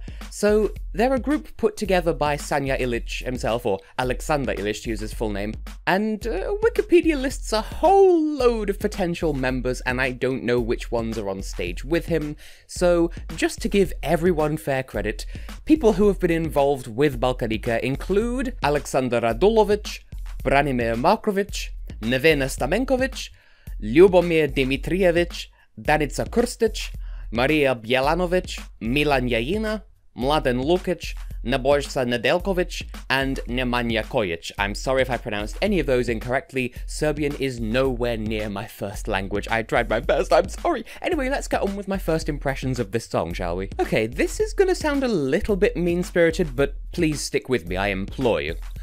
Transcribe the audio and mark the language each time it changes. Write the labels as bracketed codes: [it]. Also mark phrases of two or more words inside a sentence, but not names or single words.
[en] So, they're a group put together by Sanja Ilić himself, or Aleksandar Ilić to use his full name, and Wikipedia lists a whole load of potential members, and I don't know which ones are on stage with him. So, just to give everyone fair credit, people who have been involved with Balkanika include Aleksandar Radulović, Branimir Marković, Nevena Stamenković, Ljubomir Dimitrijević, Danica Krstic, Maria Bjelanović, Milan Jajina, Mladen Lukic, Nebojša Nedeljković, and Nemanja Kojic. I'm sorry if I pronounced any of those incorrectly. Serbian is nowhere near my first language. I tried my best, I'm sorry. Anyway, let's get on with my first impressions of this song, shall we? Okay, this is gonna sound a little bit mean-spirited, but please stick with me, I implore you.